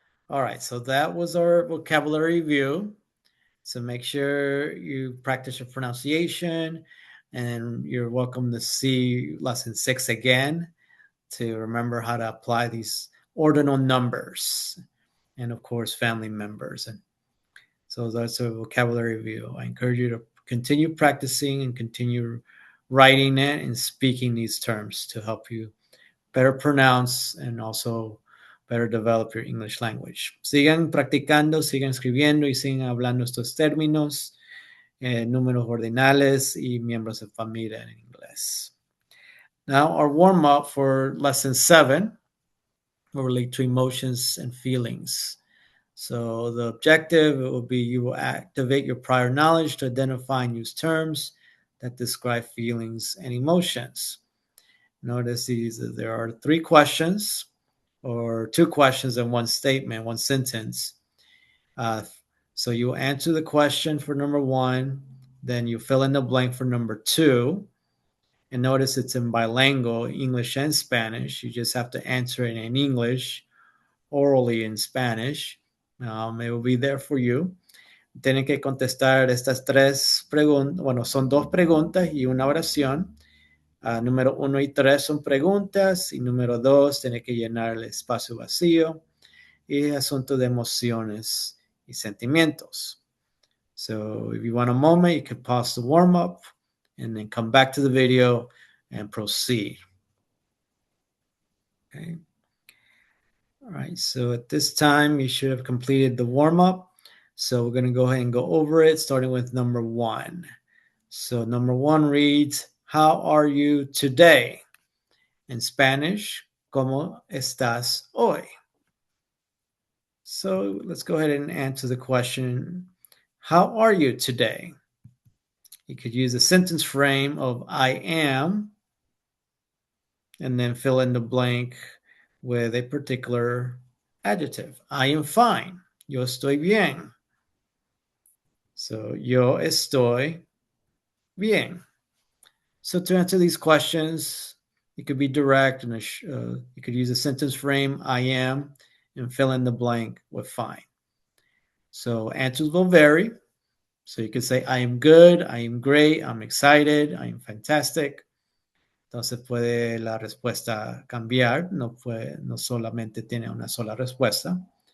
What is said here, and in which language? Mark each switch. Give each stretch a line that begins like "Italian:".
English: All right, so that was our vocabulary review. So make sure you practice your pronunciation, and you're welcome to see lesson 6 again to remember how to apply these ordinal numbers and, of course, family members. And so that's a vocabulary review. I encourage you to continue practicing and continue writing it and speaking these terms to help you better pronounce and also better develop your English language.
Spanish: Sigan practicando, sigan escribiendo y sigan hablando estos términos, números ordinales y miembros de familia en inglés.
English: Now, our warm-up for lesson 7 will relate to emotions and feelings. So the objective will be you will activate your prior knowledge to identify and use terms that describe feelings and emotions. Notice there are 3 questions or 2 questions in one statement, one sentence. So you answer the question for number 1, then you fill in the blank for number 2. And notice it's in bilingual, English and Spanish. You just have to answer it in English, orally in Spanish. It will be there for you.
Spanish: Tienen que contestar estas 3 preguntas. Bueno, son 2 preguntas y una oración. Número 1 y 3 son preguntas y número 2 tiene que llenar el espacio vacío y asunto de emociones y sentimientos.
English: So if you want a moment, you can pause the warm-up and then come back to the video and proceed. Okay. All right, so at this time, you should have completed the warm-up. So we're going to go ahead and go over it, starting with number 1. So number 1 reads, how are you today? In Spanish,
Spanish: ¿cómo estás hoy?
English: So let's go ahead and answer the question, how are you today? You could use a sentence frame of I am, and then fill in the blank with a particular adjective. I am fine.
Spanish: Yo estoy bien. So, yo estoy bien.
English: So to answer these questions, it could be direct, and you could use a sentence frame, I am, and fill in the blank with fine. So answers will vary. So you could say, I am good, I am great, I'm excited, I am fantastic.
Spanish: Entonces puede la respuesta cambiar, no solamente tiene una sola respuesta.